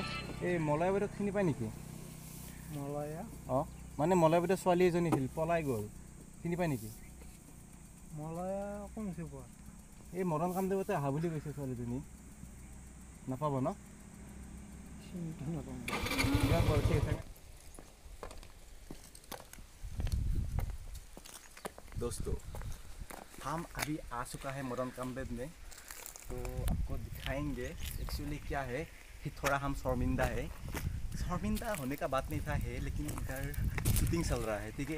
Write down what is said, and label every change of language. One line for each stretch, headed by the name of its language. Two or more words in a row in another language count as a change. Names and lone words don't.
Assamese: এই মলয়া বাইদেউক চিনি পায় নেকি? মলয়া? অঁ মানে মলয়া বাইদেউ ছোৱালী এজনী আছিল, পলাই গ'ল, চিনি পায় নেকি? মলয়া কোন চিনি পোৱা? এই মদন কামদেৱতে অহা বুলি কৈছে ছোৱালীজনী, নাপাব ন? দিয়ক বাৰু, ঠিক আছে।
Hindi: दोस्तों, हम अभी आ चुका है मदन कामदेव में, तो आपको दिखाएंगे। एक्चुअली क्या है कि थोड़ा हम शर्मिंदा है। शर्मिंदा होने का बात नहीं था है, लेकिन इधर शूटिंग चल रहा है, ठीक है।